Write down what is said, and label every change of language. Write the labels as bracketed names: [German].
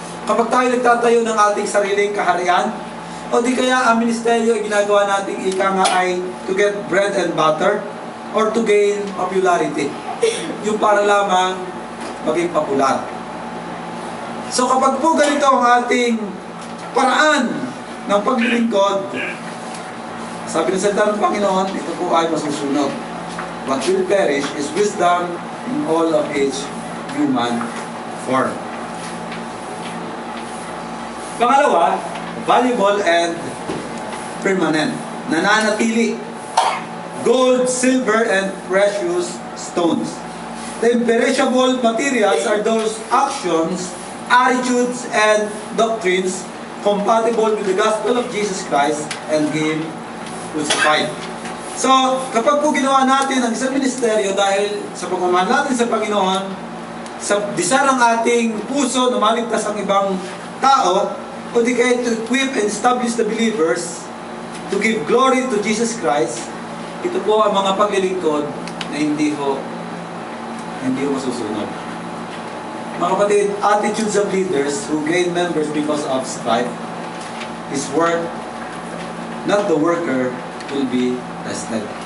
[Filipino] Kapag tayo nagtatayo ng ating sariling kaharian, o di kaya ang ministeryo ay ginagawa nating ika nga ay [English] to get bread and butter or to gain popularity. [Filipino] Yung para lamang maging popular. So kapag po ganito ang ating paraan ng paglilingkod, sabi ng salita ng Panginoon, ito po ay masusunod. [English] What will perish is wisdom in all of its human form. [Filipino] Pangalawa, [English] valuable and permanent. [Filipino] Nananatili. [English] Gold, silver, and precious stones. The imperishable materials are those actions, attitudes, and doctrines compatible with the gospel of Jesus Christ and Him crucified. [Filipino] So, kapag po ginawa natin ang isang ministeryo dahil sa pagmamahal natin sa Panginoon, sa desire ng ating puso na maligtas ang ibang tao, o di kaya [English] to equip and establish the believers to give glory to Jesus Christ, [Filipino] ito po ang mga paglilingkod na hindi ho masusunod. Mga kapatid, [English] attitudes of leaders who gain members because of strife is work, not the worker, will be tested.